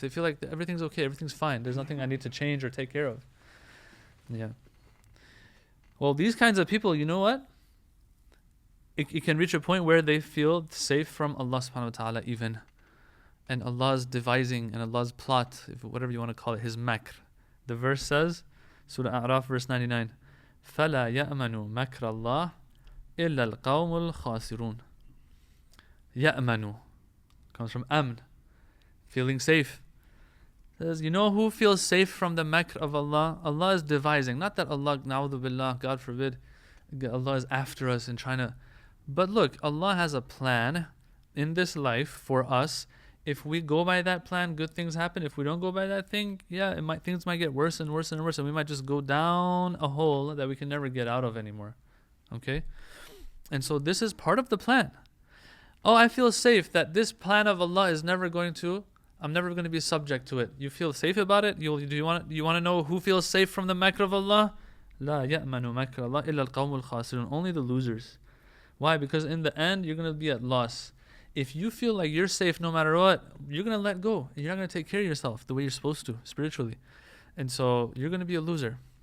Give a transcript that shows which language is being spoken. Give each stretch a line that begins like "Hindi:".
English: They feel like everything's okay, everything's fine. There's nothing I need to change or take care of. Yeah. Well, these kinds of people, you know what? It can reach a point where they feel safe from Allah subhanahu wa ta'ala even. And Allah's devising and Allah's plot, whatever you want to call it, His makr. The verse says, Surah A'raf verse 99,
Arabic: فَلَا يَأْمَنُوا مَكْرَ اللَّهِ إِلَّا الْقَوْمُ الْخَاسِرُونَ.
English: يَأْمَنُوا comes from amn, feeling safe. It says, you know who feels safe from the makr of Allah? Allah is devising. Not that Allah, na'udhu billah, God forbid, Allah is after us and trying to... But look, Allah has a plan in this life for us. If we go by that plan, good things happen. If we don't go by that thing, things might get worse and worse and worse, and we might just go down a hole that we can never get out of anymore. Okay? And so this is part of the plan. Oh, I feel safe that this plan of Allah is never going to... I'm never going to be subject to it. You feel safe about it? Do you want to know who feels safe from the makr of Allah?
Arabic: لا يأمن مكر الله إلا القوم الخاسرون.
English: Only the losers. Why? Because in the end, you're going to be at loss. If you feel like you're safe no matter what, you're going to let go. And you're not going to take care of yourself the way you're supposed to, spiritually. And so you're going to be a loser.